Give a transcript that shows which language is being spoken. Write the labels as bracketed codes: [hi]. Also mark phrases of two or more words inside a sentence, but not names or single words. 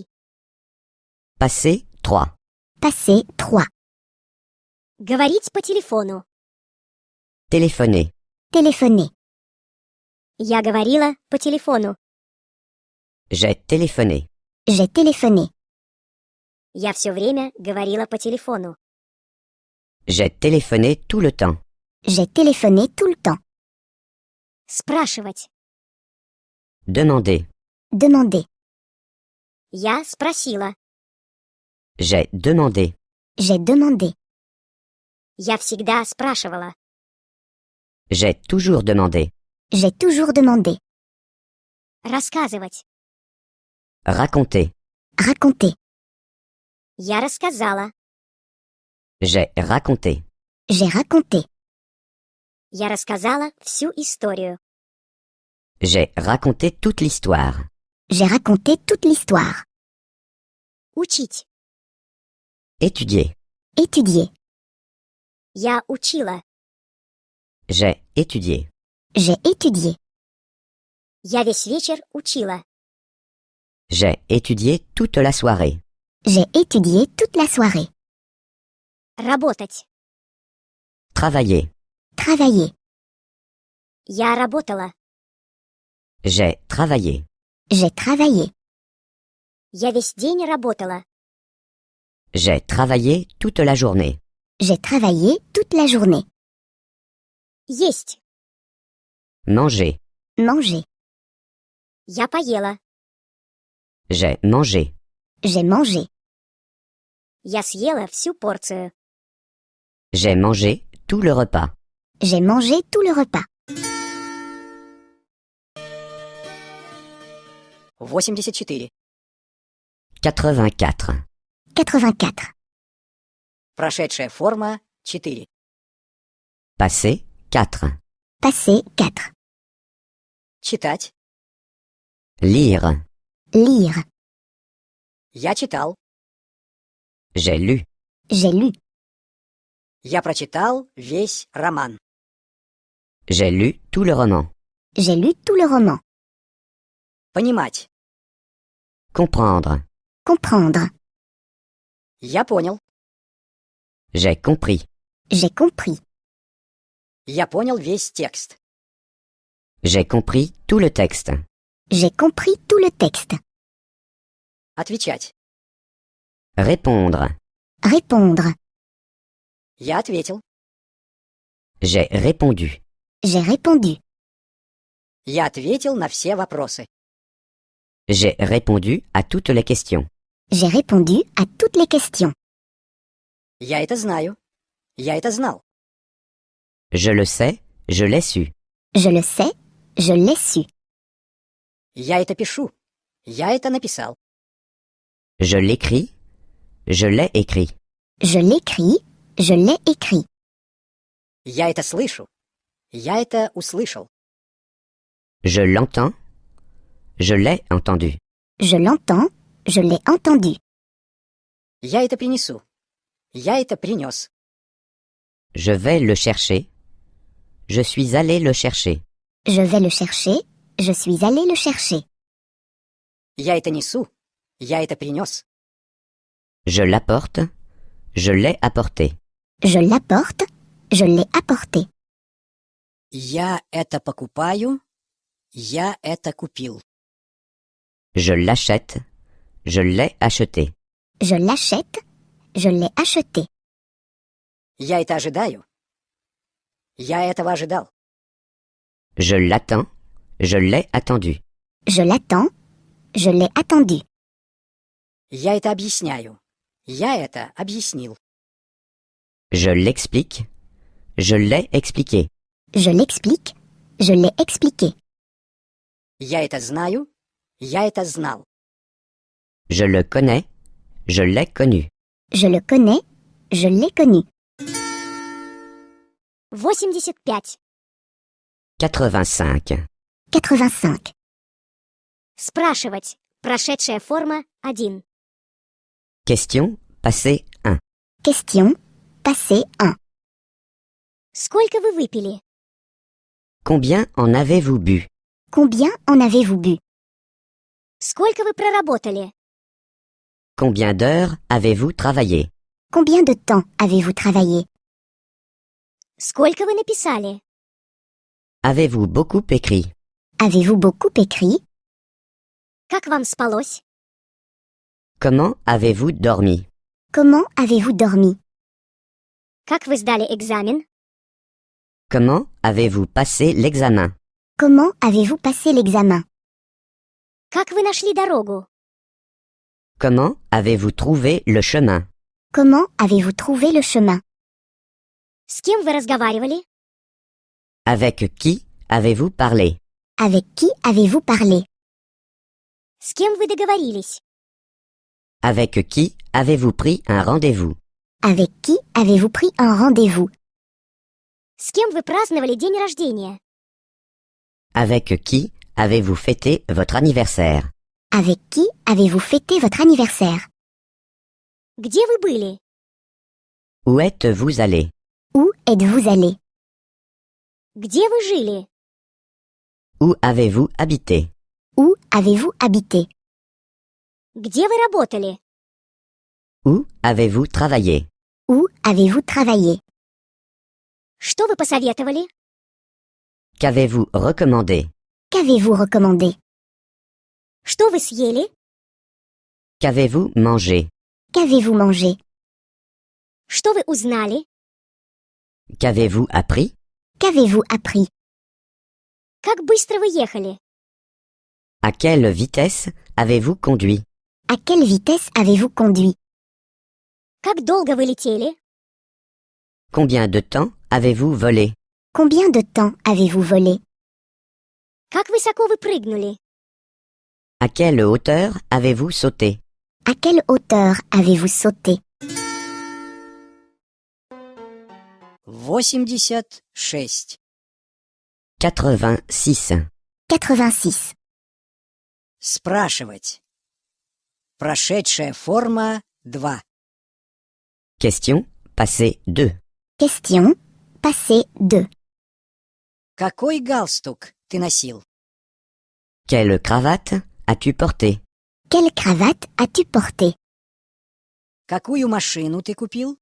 [fr] Passé 3. Passé 3. [ru] Говорить по телефону. [fr] Téléphoner. Téléphoner. [ru] Я говорила по телефону. [fr] J'ai téléphoné. J'ai téléphoné. [ru] Я все время говорила по телефону. [fr] J'ai téléphoné tout le temps. J'ai téléphoné tout le temps. [ru] Спрашивать. [fr] Demander. Demander. [ru] Я спросила. [fr] J'ai demandé. J'ai demandé. [ru] Я всегда спрашивала. [fr] J'ai toujours demandé. J'ai toujours demandé. [ru] Рассказывать. [fr] Raconter. Raconter. [ru] Я рассказала. [fr] J'ai raconté. J'ai raconté. [ru] Я рассказала всю историю. [fr] J'ai raconté toute l'histoire. J'ai raconté toute l'histoire. [ru] Учить. [fr] Étudier. Étudier. [ru] Я учила. [fr] J'ai étudié. J'ai étudié. [ru] Я весь вечер учила. [fr] J'ai étudié toute la soirée. J'ai étudié toute la soirée. [ru] Работать. [fr] Travailler. Travailler. [ru] Я работала. [fr] J'ai travaillé. J'ai travaillé. [ru] Я весь день работала. [fr] J'ai travaillé toute la journée. J'ai travaillé toute la journée. [ru] Есть. [fr] Manger. Manger. [ru] Я поела. [fr] J'ai mangé. J'ai mangé. [ru] Я съела всю порцию. [fr] J'ai mangé tout le repas. J'ai mangé tout le repas. 84. 84. 84. [ru] Прошедшая форма 4. [fr] Passé 4. Passé 4. [ru] Читать. [fr] Lire. Lire. [ru] Я читал. [fr] J'ai lu. J'ai lu. [ru] Я прочитал весь роман. [fr] J'ai lu tout le roman. J'ai lu tout le roman. [ru] Понимать. [fr] Comprendre. Comprendre. [ru] Я понял. [fr] J'ai compris. J'ai compris. [ru] Я понял весь текст. [fr] J'ai compris tout le texte. J'ai compris tout le texte. [ru] Отвечать. [fr] Répondre. Répondre. [ru] Я ответил. [fr] J'ai répondu. J'ai répondu. [ru] Я ответил на все вопросы. [fr] J'ai répondu à toutes les questions. J'ai répondu à toutes les questions. [ru] Я это знаю. Я это знал. [fr] Je le sais, je l'ai su. Je le sais, Je l'ai su. [ru] Я это пишу. Я это написал. [fr] Je l'écris. Je l'ai écrit. Je l'écris. Je l'ai écrit. [ru] Я это слышу. Я это услышал. [fr] Je l'entends. Je l'ai entendu. Je l'entends. Je l'ai entendu. [ru] Я это принесу. Я это принес. [fr] Je vais le chercher. Je suis allé le chercher. Je vais le chercher. Je suis allé le chercher. [ru] Я это несу. Я это принес. [fr] Je l'apporte. Je l'ai apporté. Je l'apporte. Je l'ai apporté. [ru] Я это покупаю. Я это купил. [fr] Je l'achète. Je l'ai acheté. Je l'achète. Je l'ai acheté. [ru] Я это ожидаю. Я этого ожидал. [fr] Je l'attends. Je l'ai attendu. Je l'attends. Je l'ai attendu. [ru] Я это объясняю. Я это объяснил. [fr] Je l'explique. Je l'ai expliqué. Je l'explique. Je l'ai expliqué. [ru] Я это знаю. Я это знал. [fr] Je le connais. Je l'ai connu. Je le connais. Je l'ai connu. 85. 85. 85. [ru] Спрашивать. Прошедшая форма 1. [fr] Question. Passé 1. Question. Passé 1. [ru] Сколько вы выпили? [fr] Combien en avez-vous bu? Combien en avez-vous bu? [ru] Сколько вы проработали? [fr] Combien d'heures avez-vous travaillé? Combien de temps avez-vous travaillé? [ru] Сколько вы написали? [fr] Avez-vous beaucoup écrit? Avez-vous beaucoup écrit? [ru] Как вам спалось? [fr] Comment avez-vous dormi? Comment avez-vous dormi? [ru] Как вы сдали экзамен? [fr] Comment avez-vous passé l'examen? Comment avez-vous passé l'examen? [ru] Как вы нашли дорогу? [fr] Comment avez-vous trouvé le chemin? Comment avez-vous trouvé le chemin? [ru] С кем вы разговаривали? [fr] Avec qui avez-vous parlé? Avec qui avez-vous parlé? [ru] С кем вы договорились? [fr] Avec qui avez-vous pris un rendez-vous? Avec qui avez-vous pris un rendez-vous? [ru] С кем вы праздновали день рождения? [fr] Avec qui avez-vous fêté votre anniversaire? Avec qui avez-vous fêté votre anniversaire? [ru] Где вы были? [fr] Où êtes-vous allé? Où êtes-vous allé? [ru] Где вы жили? [fr] Où avez-vous habité? Où avez-vous habité? [ru] Где вы работали? [fr] Où avez-vous travaillé? Où avez-vous travaillé? [ru] Что вы посоветовали? [fr] Qu'avez-vous recommandé? Qu'avez-vous recommandé? [ru] Что вы съели? [fr] Qu'avez-vous mangé? Qu'avez-vous mangé? [ru] Что вы узнали? [fr] Qu'avez-vous appris? Qu'avez-vous appris? [ru] Как быстро вы ехали? [fr] À quelle vitesse avez-vous conduit? À quelle vitesse avez-vous conduit? [ru] Как долго вы летели? [fr] Combien de temps avez-vous volé? Combien de temps avez-vous volé? [ru] Как высоко вы прыгнули? [fr] À quelle hauteur avez-vous sauté? À quelle hauteur avez-vous sauté? 86. 86. 86. [ru] Спрашивать. Прошедшая форма 2. [fr] Question. Passé 2. Question. Passé 2. [ru] Какой галстук ты носил? [fr] Quelle cravate as-tu porté? Quelle cravate as-tu porté? [ru] Какую машину ты купил?